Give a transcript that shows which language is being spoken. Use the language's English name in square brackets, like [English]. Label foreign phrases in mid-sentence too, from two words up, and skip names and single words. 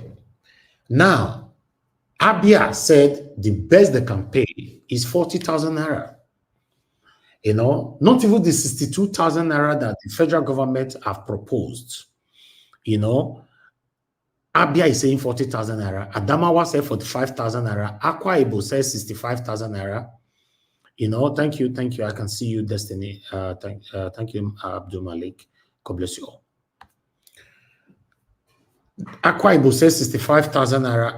[English] Now, Abia said the best they can pay is 40,000 naira. Not even the 62,000 naira that the federal government have proposed. Abia is saying 40,000 naira. Adamawa said 45,000 naira. Akwa Ibom says 65,000 naira. Thank you. I can see you, Destiny. Thank you, Abdul Malik. God bless you all. Akwa Ibom said 65,000 naira.